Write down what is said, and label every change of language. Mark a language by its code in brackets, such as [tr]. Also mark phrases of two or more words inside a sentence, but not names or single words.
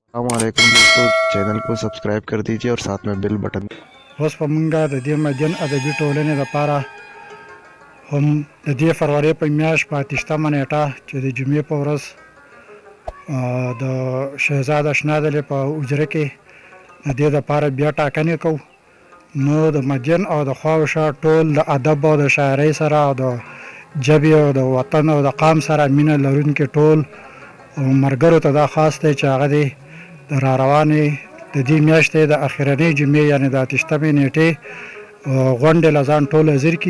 [ur] السلام علیکم دوستو، چینل کو سبسکرائب کر دیجیے اور ساتھ میں بیل بٹن. [ps] اوس په مونږه د دې مدین ادبي ټولنې لپاره هم د دې فروری په میاشت په 28مه نیټه چې د جمعې په ورځ د شهزاد اشنادلې په حجره کې د دې لپاره بیا ټاکنې کوو. نو د مدین او د خواوشا ټول د ادب او د شاعرۍ سره او د ژبې او د وطن او د قام سره مینه لرونکي ټول ملګرو ته دا خاص دی چې هغه دی د را روانې د دې میاشتې د اخرنۍ جمعې یعنې د 28مې نیټې غونډې له ځان ټول حاضر کړي.